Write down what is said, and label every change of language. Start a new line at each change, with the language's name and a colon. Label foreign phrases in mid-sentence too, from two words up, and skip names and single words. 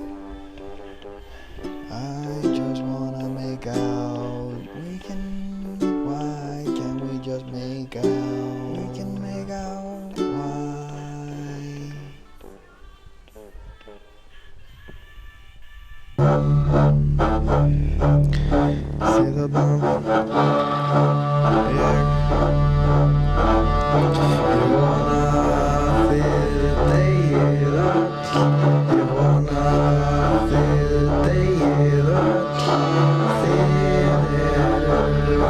English: I just wanna make out. We can Why can't we just make out? we can make out Why?
Icelandic: See þarna Ég vona að þið deyið öll Ég vona að þið deyið öll Þið eru